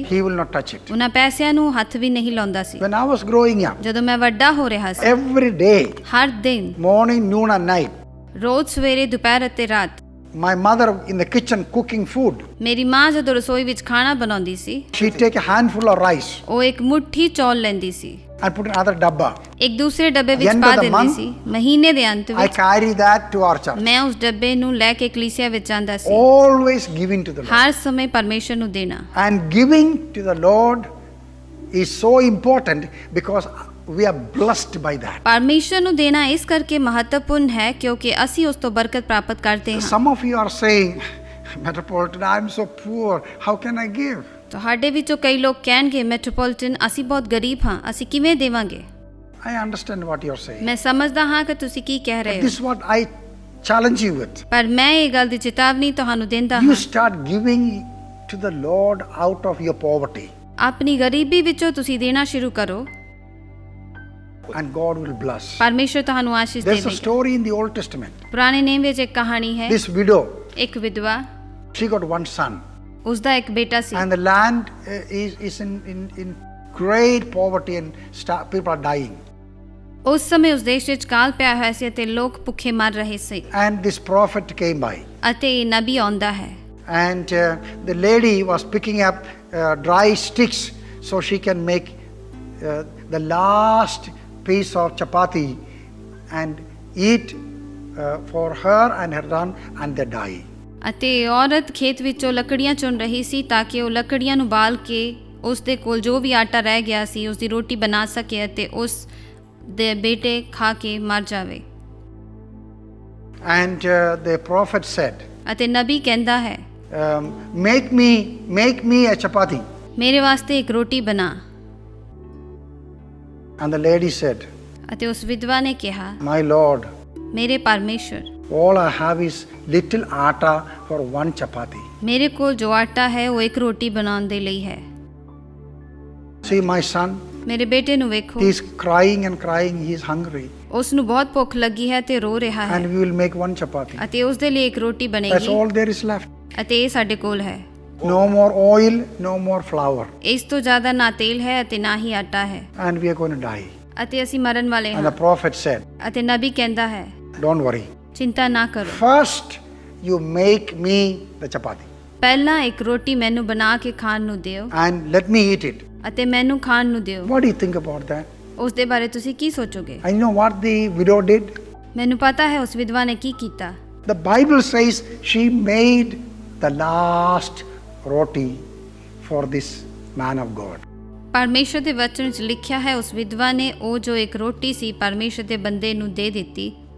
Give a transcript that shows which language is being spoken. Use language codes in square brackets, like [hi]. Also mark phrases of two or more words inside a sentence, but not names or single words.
[en] he will not touch it. [pa] ਉਹਨਾਂ ਪੈਸਿਆਂ ਨੂੰ ਹੱਥ ਵੀ ਨਹੀਂ ਲਾਉਂਦਾ ਸੀ। [en] When I was growing up, [pa] ਜਦੋਂ ਮੈਂ ਵੱਡਾ ਹੋ ਰਿਹਾ ਸੀ, [en] every day, [pa] ਹਰ ਦਿਨ, [en] morning, noon and night, [pa] ਰੋਜ਼ ਸਵੇਰੇ, ਦੁਪਹਿਰ ਅਤੇ ਰਾਤ, [en] my mother in the kitchen cooking food, [pa] ਮੇਰੀ ਮਾਂ ਜਦੋਂ ਰਸੋਈ ਵਿੱਚ ਖਾਣਾ ਬਣਾਉਂਦੀ ਸੀ, [en] she'd take a handful of rice [pa] ਉਹ ਇੱਕ ਮੁੱਠੀ ਚੌਲ ਲੈਂਦੀ ਸੀ, [en] and put in another dabba. [pa] ਇੱਕ ਦੂਸਰੇ ਡੱਬੇ ਵਿੱਚ [en] End [pa] ਪਾ [en] of the [pa] ਦਿੰਦੀ [en] month, [pa] ਸੀ। ਮਹੀਨੇ ਦੇ ਅੰਤ [en] I [pa] ਵਿੱਚ [en] carry that to our church. [pa] ਮੈਂ ਉਸ ਡੱਬੇ ਨੂੰ ਲੈ ਕੇ ਕਲੀਸਿਆ ਵਿੱਚ ਜਾਂਦਾ ਸੀ। [en] Always giving to the Lord. [pa] ਹਰ ਸਮੇਂ ਪਰਮੇਸ਼ਰ ਨੂੰ ਦੇਣਾ। [en] And giving to the Lord is so important because we are blessed by that. [pa] ਪਰਮੇਸ਼ਰ ਨੂੰ ਦੇਣਾ ਇਸ ਕਰਕੇ ਮਹੱਤਵਪੂਰਨ ਹੈ ਕਿਉਂਕਿ ਅਸੀਂ ਉਸ ਤੋਂ ਬਰਕਤ ਪ੍ਰਾਪਤ ਕਰਦੇ ਹਾਂ। [en] Some of you are saying, Metropolitan, I am so poor. How can I give? [pa] ਤੁਹਾਡੇ ਵਿੱਚੋਂ ਕਈ ਲੋਕ ਕਹਿਣਗੇ, ਮੈਟਰੋਪੋਲੀਟਨ, ਅਸੀਂ ਬਹੁਤ ਗਰੀਬ ਹਾਂ, ਅਸੀਂ ਕਿਵੇਂ ਦੇਵਾਂਗੇ? [en] I understand what you are saying. [pa] ਮੈਂ ਸਮਝਦਾ ਹਾਂ ਕਿ ਤੁਸੀਂ ਕੀ ਕਹਿ ਰਹੇ [en] This is [pa] ਹੋ, [en] what I challenge you with. [pa] ਪਰ ਮੈਂ ਇਹ ਗੱਲ ਦੀ ਚੇਤਾਵਨੀ ਤੁਹਾਨੂੰ ਦਿੰਦਾ [en] You [pa] ਹਾਂ, [en] start giving to the Lord out of your poverty, [pa] ਆਪਣੀ ਗਰੀਬੀ ਵਿੱਚੋਂ ਤੁਸੀਂ ਦੇਣਾ ਸ਼ੁਰੂ ਕਰੋ, [en] and God will bless. [pa] ਪਰਮੇਸ਼ਰ ਤੁਹਾਨੂੰ ਆਸ਼ੀਸ਼ [en] There's a [pa] ਦੇਵੇਗਾ। [en] story in the Old Testament. [pa] ਪੁਰਾਣੇ ਨੇਮ ਵਿੱਚ ਇੱਕ ਕਹਾਣੀ ਹੈ। [en] This widow, [pa] ਇੱਕ ਵਿਧਵਾ, [en] she got one son, [pa] ਉਸ ਦਾ ਇੱਕ ਬੇਟਾ ਸੀ, [en] and the land is in great poverty, and people are dying. [pa] ਉਸ ਸਮੇਂ ਉਸ ਦੇਸ਼ ਵਿੱਚ ਕਾਲ ਪਿਆ ਹੋਇਆ ਸੀ ਅਤੇ ਲੋਕ ਭੁੱਖੇ ਮਰ ਰਹੇ ਸੀ, [en] And this prophet came by, [pa] ਅਤੇ ਨਬੀ ਆਉਂਦਾ ਹੈ, [en] and the lady was picking up dry sticks so she can make the last piece of chapati and eat for her and her son, and they die. [pa] ਅਤੇ ਔਰਤ ਖੇਤ ਵਿੱਚੋਂ ਲੱਕੜੀਆਂ ਚੁਣ ਰਹੀ ਸੀ ਤਾਂ ਕਿ ਉਹ ਲੱਕੜੀਆਂ ਨੂੰ ਬਾਲ ਕੇ ਉਸ ਦੇ ਕੋਲ ਜੋ ਵੀ ਆਟਾ ਰਹਿ ਗਿਆ ਸੀ ਉਸ ਦੀ ਰੋਟੀ ਬਣਾ ਸਕੇ ਅਤੇ ਉਸ ਦੇ ਬੇਟੇ ਖਾ ਕੇ ਮਰ ਜਾਵੇ। [en] And the prophet said, [pa] ਅਤੇ ਨਬੀ ਕਹਿੰਦਾ ਹੈ, [en] make me a chapati. [pa] ਮੇਰੇ ਵਾਸਤੇ ਇੱਕ ਰੋਟੀ ਬਣਾ। [en] And the lady said, [pa] ਅਤੇ ਉਸ ਵਿਧਵਾ ਨੇ ਕਿਹਾ, [en] my Lord, [pa] ਮੇਰੇ ਪਰਮੇਸ਼ਰ, [en] all I have is little atta for one chapati. [pa] ਮੇਰੇ ਕੋਲ ਜੋ ਆਟਾ ਹੈ ਉਹ ਇੱਕ ਰੋਟੀ ਬਣਾਉਣ ਦੇ ਲਈ ਹੈ। [en] See my son, [pa] ਮੇਰੇ ਬੇਟੇ ਨੂੰ ਵੇਖੋ, [en] he is crying and crying, he is hungry, [pa] ਉਸ ਨੂੰ ਬਹੁਤ ਭੁੱਖ ਲੱਗੀ ਹੈ ਤੇ ਰੋ ਰਿਹਾ [en] and [pa] ਹੈ, [en] we will make one chapati. [pa] ਅਤੇ ਉਸ ਦੇ ਲਈ ਇੱਕ ਰੋਟੀ [en] That's [pa] ਬਣੇਗੀ [en] all there is left. [pa] ਅਤੇ ਇਹ ਸਾਡੇ ਕੋਲ ਹੈ। [en] No more oil, no more flour, [pa] ਇਸ ਤੋਂ ਜ਼ਿਆਦਾ ਨਾ ਤੇਲ ਹੈ ਅਤੇ ਨਾ ਹੀ ਆਟਾ ਹੈ, [en] and we are going to die. [pa] ਅਤੇ ਅਸੀਂ ਮਰਨ ਵਾਲੇ [en] And the [pa] ਹਾਂ। [en] prophet said, [pa] ਅਤੇ ਨਬੀ ਕਹਿੰਦਾ ਹੈ, [en] don't worry. [pa] ਚਿੰਤਾ ਨਾ ਕਰੋ, [en] First, you make me the chapati, [pa] ਪਹਿਲਾਂ ਇੱਕ ਰੋਟੀ ਮੈਨੂੰ ਬਣਾ ਕੇ ਖਾਣ ਨੂੰ ਦਿਓ [en] and let me eat it. [pa] ਅਤੇ ਮੈਨੂੰ ਖਾਣ ਨੂੰ ਦਿਓ। [en] What do you think about that? [pa] ਉਸ ਦੇ ਬਾਰੇ ਤੁਸੀਂ ਕੀ ਸੋਚੋਗੇ? [en] And you know what the widow did? [pa] ਮੈਨੂੰ ਪਤਾ ਹੈ ਉਸ ਵਿਧਵਾ ਨੇ ਕੀ ਕੀਤਾ। [en] The Bible says she made the last roti for this man of God. [pa] ਪਰਮੇਸ਼ਰ ਦੇ ਵਚਨ ਵਿੱਚ ਲਿਖਿਆ ਹੈ ਉਸ ਵਿਧਵਾ ਨੇ ਉਹ ਜੋ ਇੱਕ ਰੋਟੀ ਸੀ ਪਰਮੇਸ਼ਰ ਦੇ ਬੰਦੇ ਨੂੰ ਦੇ ਦਿੱਤੀ